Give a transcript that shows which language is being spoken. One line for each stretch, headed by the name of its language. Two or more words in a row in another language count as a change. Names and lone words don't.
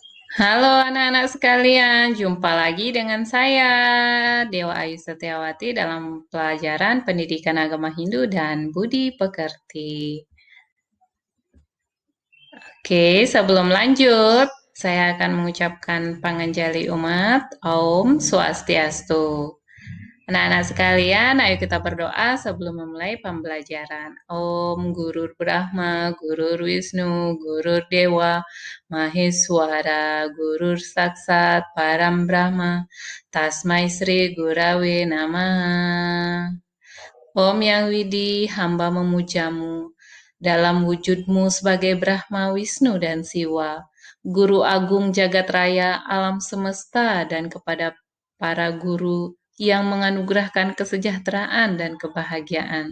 Indonesian: Halo anak-anak sekalian, jumpa lagi dengan saya, Dewa Ayu Setiawati dalam pelajaran Pendidikan Agama Hindu dan Budi Pekerti. Oke, sebelum lanjut, saya akan mengucapkan panganjali umat,
Sanskrit: Om Swastiastu.
Indonesian: Anak-anak sekalian, ayo kita berdoa sebelum memulai pembelajaran.
Sanskrit: Om Gurur Brahma, Gurur Wisnu, Gurur Dewa, Maheswara, Gurur Saksat, Param Brahma, Tasmai Sri Gurawe Namaha.
Indonesian: Om Yang Widi, hamba memujamu dalam wujudmu sebagai Brahma, Wisnu, dan Siwa, Guru Agung Jagat Raya alam semesta, dan kepada para guru yang menganugerahkan kesejahteraan dan kebahagiaan.